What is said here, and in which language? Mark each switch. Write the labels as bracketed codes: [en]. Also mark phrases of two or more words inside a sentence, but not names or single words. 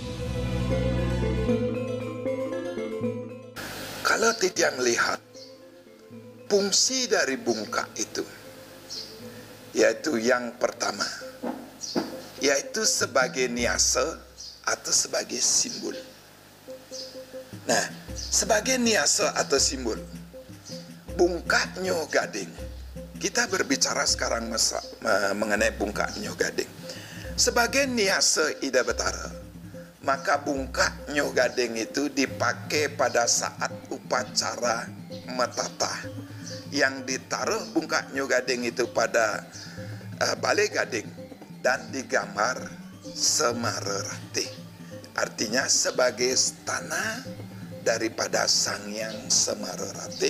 [id] Kalau tidak melihat fungsi dari bungkak itu, yaitu yang pertama, yaitu sebagai niasa atau sebagai simbol. Nah, sebagai niasa atau simbol, bungkak Nyuh Gading, kita berbicara sekarang mengenai bungkak Nyuh Gading. Sebagai niasa Ida Betara, maka bungkak Nyuh Gading itu dipakai pada saat upacara metatah, yang ditaruh bungkak Nyuh Gading itu pada Balai Gading dan digambar Semara Ratih. Artinya sebagai stana daripada Sang Hyang Semara Ratih.